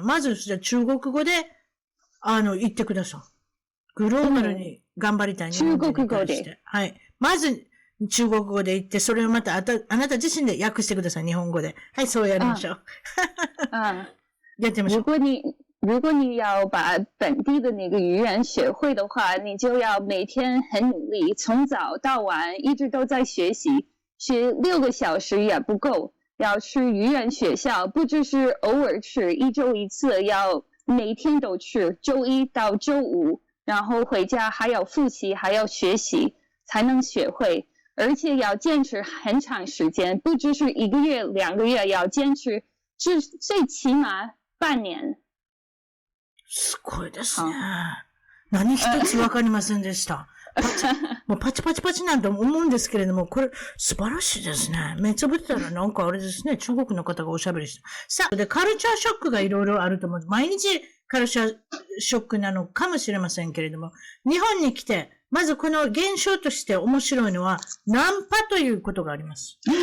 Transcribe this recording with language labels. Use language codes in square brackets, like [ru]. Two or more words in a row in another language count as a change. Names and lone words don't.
[ja] まず、じゃあ中国語で、言ってください。グローバルに頑張りたい日本人に対して。中国語で。はい。まず、中国語で言って、それをまたあなた自身で訳してください、日本語で。はい、そうやりましょう。やってみましょう。 [zh] 如果你要把本地的那个语言学会的话，你就要每天很努力，从早到晚一直都在学习，学6个小时也不够，要去语言学校，不只是偶尔去，1周1次，要每天都去，周一到周五，然后回家还要复习，还要学习，才能学会，而且要坚持很长时间，不只是1个月、2个月，要坚持最起码半年。 [ja] すごいですね。何一つわかりませんでした。もうパチパチパチなんて思うんですけれども、これ素晴らしいですね。目つぶってたらなんかあれですね、中国の方がおしゃべりして。さあ、で、カルチャーショックがいろいろあると思う。毎日カルチャーショックなのかもしれませんけれども、日本に来て、まずこの現象として面白いのは、ナンパということがあります。